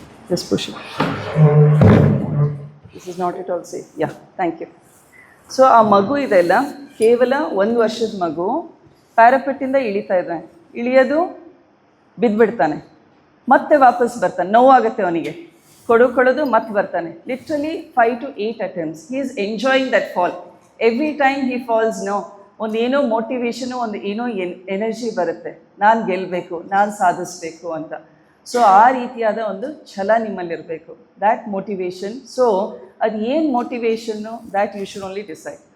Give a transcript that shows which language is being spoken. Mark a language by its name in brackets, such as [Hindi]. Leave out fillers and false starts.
[English] Just push it. This is not at all safe. Yeah, thank you. [Kannada] So ಆ ಮಗು ಇದೆಲ್ಲ ಕೇವಲ 1 ವರ್ಷದ ಮಗು ಪ್ಯಾರಾಪೆಟ್ಟಿಂದ ಇಳಿತಾ ಇದ್ದಾನೆ. ಇಳಿಯೋದು, ಬಿದ್ದುಬಿಡ್ತಾನೆ, ಮತ್ತೆ ವಾಪಸ್ ಬರ್ತಾನೆ. ನೋವಾಗುತ್ತೆ ಅವನಿಗೆ, ಕೊಡೋದು ಮತ್ತೆ ಬರ್ತಾನೆ. [English] Literally 5 to 8 attempts. He is enjoying that fall. Every time he falls, [Kannada] ಒಂದು ಏನೋ ಮೋಟಿವೇಶನು, ಒಂದು ಏನೋ ಎನರ್ಜಿ ಬರುತ್ತೆ, ನಾನು ಗೆಲ್ಲಬೇಕು, ನಾನು ಸಾಧಿಸಬೇಕು ಅಂತ. ಸೊ ಆ ರೀತಿಯಾದ ಒಂದು ಛಲ ನಿಮ್ಮಲ್ಲಿರಬೇಕು, ದ್ಯಾಟ್ ಮೋಟಿವೇಶನ್. [English] so [Kannada] ಅದು ಏನು [English] Motivation, that you should only decide.